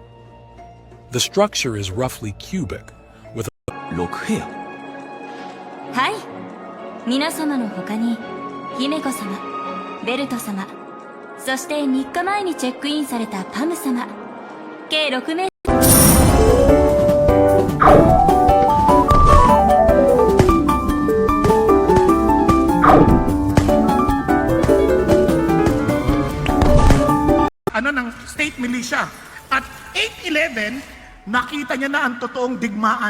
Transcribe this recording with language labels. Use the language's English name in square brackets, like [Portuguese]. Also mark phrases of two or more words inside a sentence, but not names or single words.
[English] The structure is roughly cubic, with [Japanese] 6 部屋。はい。皆様の他に、姫子様、ベルト様、そして3日前にチェックインされたパム様、計6名。 [English] Ng state militia. [Filipino] At 8-11, nakita niya na ang totoong digmaan.